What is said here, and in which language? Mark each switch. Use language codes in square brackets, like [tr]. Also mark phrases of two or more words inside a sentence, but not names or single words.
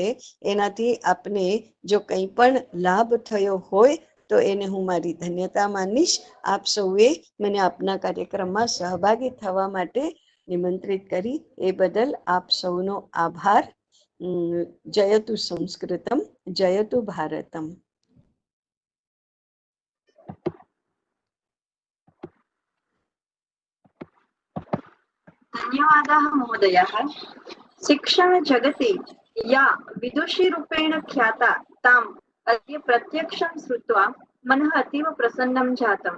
[gu] એનાથી આપને જો કંઈ પણ લાભ થયો હોય તો એને હું મારી ધન્યતા માનીશ. આપ સૌએ મને આપના કાર્યક્રમમાં સહભાગી થવા માટે નિમંત્રિત કરી એ બદલ આપ સૌનો આભાર. [sa] जयतु संस्कृतम्, जयतु भारतम्. धन्यवादाः महोदयः। शिक्षणजगति या विदुषीरूपेण ख्याता ताम् अद्य प्रत्यक्षं श्रुत्वा मनः अतीव प्रसन्नं जातम्।